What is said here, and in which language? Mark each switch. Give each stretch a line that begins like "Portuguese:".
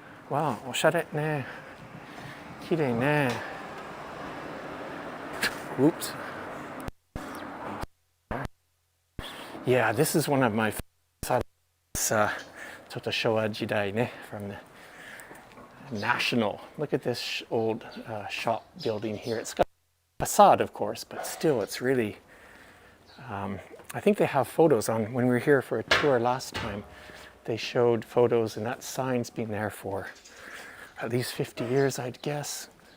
Japanese: Wow, おしゃれね。綺麗ね。
English: Oops. Yeah, this is one of my favorites.
Japanese: ちょっと昭和時代ね
English: from the National. Look at this old shop building here. It's got a facade, of course, but still, it's really. I think they have photos on. When we were here for a tour last time, they showed photos, and that sign's been there for at least 50 years, I'd guess.